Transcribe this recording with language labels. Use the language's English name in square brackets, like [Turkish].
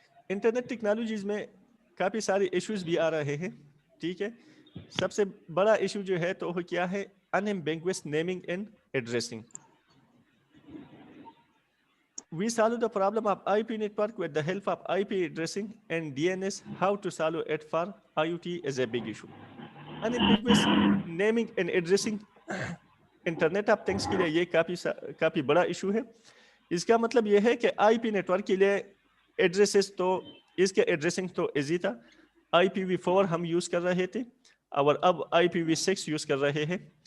[Urdu] Internet technologies میں کافی سارے issues بھی آ رہے ہیں. ٹھیک ہے. سب سے بڑا ایشو جو ہے تو وہ کیا ہے؟ [English] unambiguous naming and addressing. We solve the problem of IP network with the help of IP addressing and DNS. How to solve it for IoT is a big issue. Unambiguous naming and addressing [Urdu] internet of things کے لیے یہ کافی بڑا issue ہے. اس کا مطلب یہ ہے کہ آئی پی نیٹورک کے لیے ایڈریسز تو اس کے ایڈریسنگ تو ایزی تھا. IPv4 ہم یوز کر رہے تھے اور اب IPv6 یوز کر رہے ہیں.